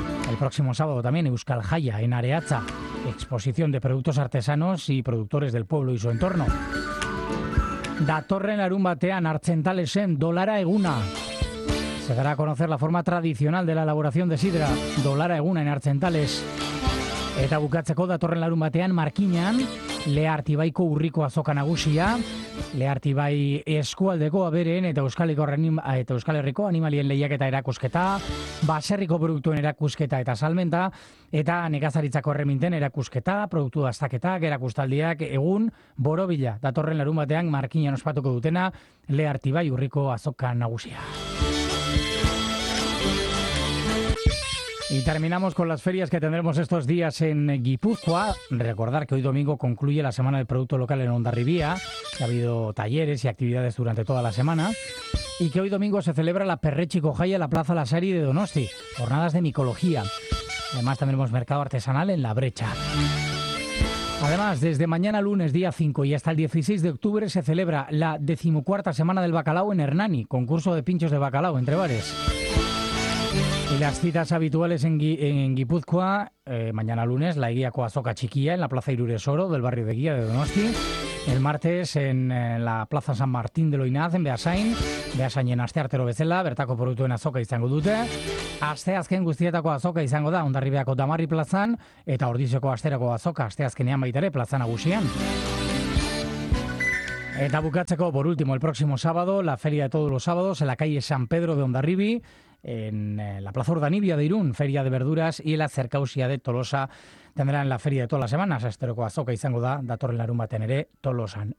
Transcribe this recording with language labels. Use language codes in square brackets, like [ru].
[es] El próximo sábado también Euskal Jaia en Areatza. Exposición de productos artesanos y productores del pueblo y su entorno. [eu] Datorren larunbatean Artzentalesen Dolara Eguna. [es] Se dará a conocer la forma tradicional de la elaboración de sidra, Dolara Eguna en Artzentales. [eu] Eta bukatzeko datorren larunbatean Markinan, Leartibaiko Urriko Azoka Nagusia, Leartibai Eskualdeko Abereen eta Euskal Herriko Animalien Lehiaketa erakusketa, baserriko produktuen erakusketa eta salmenta, eta nekazaritzako erreminten erakusketa, produktu dastaketak, erakustaldiak, egun borobila datorren larunbatean Markinan ospatuko dutena Leartibai Urriko Azoka Nagusia. [es] Y terminamos con las ferias que tendremos estos días en Guipúzcoa. Recordar que hoy domingo concluye la Semana del Producto Local en Hondarribia. Ha habido talleres y actividades durante toda la semana. y que hoy domingo se celebra la Perretxi Cojaia en la Plaza La Sari de Donosti, jornadas de micología. Además, también hemos mercado artesanal en La Brecha. Además, desde mañana lunes, día 5, y hasta el 16 de octubre, se celebra la 14ª Semana del Bacalao en Hernani, concurso de pinchos de bacalao entre bares. Y las citas habituales en Guipúzcoa, mañana lunes, la guía Coazoca Chiquilla en la Plaza Iruresoro del barrio de Guía de Donosti. El martes en la Plaza San Martín de Loinaz, en Beasain. [eu] Beasain en Asteartero Bezela, bertako produktuen azoka izango dute. Asteazken guztietako azoka izango da, Hondarribiako Damarri plazan, eta Ordiziako asterako azoka, asteazkenean baitere, plaza nagusian. Eta bukatzeko, [es] por último, el próximo sábado, la feria de todos los sábados, en la calle San Pedro de Hondarribi, en la Plaza Urdanibia de Irún, feria de verduras, y en la Cercausia de Tolosa, tendrán la feria de todas las semanas, [eu] asteroko azoka izango da, datorren larunbatean ere, Tolosan.